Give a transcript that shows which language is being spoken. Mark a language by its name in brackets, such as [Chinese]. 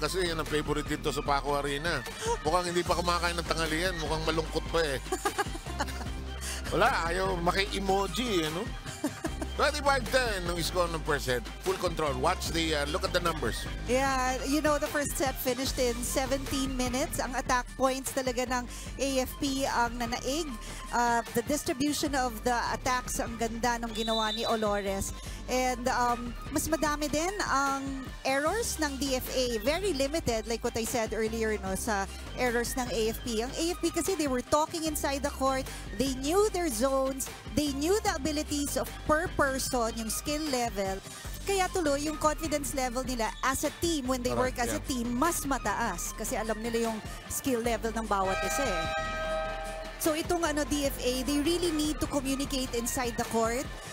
[Filipino] Kasi yan ang favorite dito sa Paco Arena. Mukhang hindi pa kumakain ng tanghalian. Mukhang malungkot pa eh. Wala, ayaw maki-emoji, no? 25-10 nung score ng first set. Full control. [English] Watch the, look at the numbers. Yeah, you know, the first set finished in 17 minutes. [Filipino] Ang attack points talaga ng AFP ang nanaig. The distribution of the attacks, ang ganda ng ginawa ni Olores. And mas madami din ang errors ng DFA. [English] Very limited, like what I said earlier, no, sa errors ng AFP. Ang AFP kasi, they were talking inside the court. They knew their zones. They knew the abilities of per person, yung skill level. [Filipino] Kaya tuloy, yung confidence level nila as a team, when they work as a team, mas mataas. Kasi alam nila yung skill level ng bawat isa eh. So itong DFA, they really need to communicate inside the court.